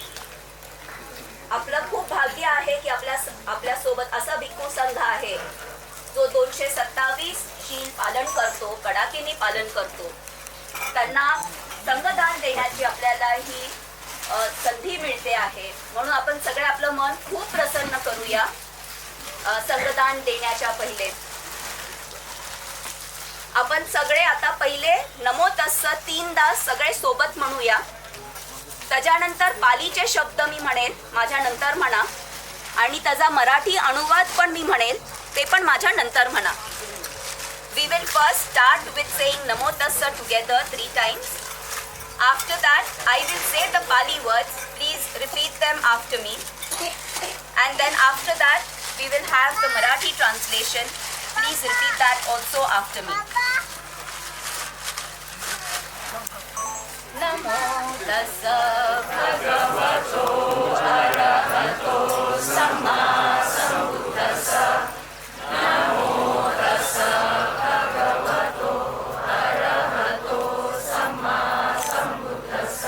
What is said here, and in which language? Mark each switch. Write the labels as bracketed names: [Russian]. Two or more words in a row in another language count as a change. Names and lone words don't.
[Marathi] आपलं खूप भाग्य आहे की आपल्या सोबत असा भिक्खू संघ आहे जो 227 शील पालन करतो, कडाकेने पालन करतो. त्यांना संघदान देण्याची आपल्याला ही संधी मिळते आहे. म्हणून आपण सगळे आपलं मन खूप प्रसन्न करूया संघदान देण्याच्या पहिले. आपण सगळे आता पहिले [Pali] नमो तस्स [Marathi] 3दा सगळे सोबत म्हणूया. त्याच्यानंतर पालीचे शब्द मी म्हणेल, माझ्या नंतर म्हणा, आणि त्याचा मराठी अनुवाद पण मी म्हणेल, ते पण माझ्या नंतर म्हणा. [English] We will first start with saying Namo Tassa together 3 times. After that, I will say the Pali words. Please repeat them after me. And then after that, we will have the Marathi translation. Please repeat that also after me. [Pali] Namo Tassa Bhagavato Arahato Samma Sambuddhassa. Namo Tassa Bhagavato Arahato Samma Sambuddhassa.